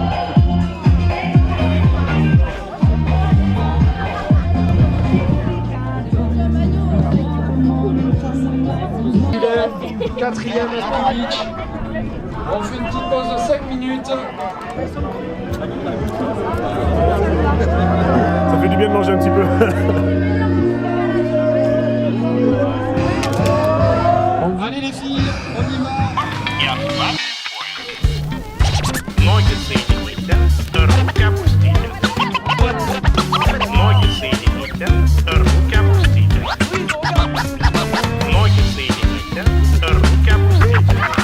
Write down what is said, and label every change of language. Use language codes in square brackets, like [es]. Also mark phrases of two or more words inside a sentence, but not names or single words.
[fr] Quatrième Beach. On fait une petite pause de 5 minutes. Ça fait du bien de manger un petit peu. Allez les filles, on y va. [ru] Ноги соедините, руки опустите. Ноги соедините, руки опустите. Ноги соедините, руки опустите.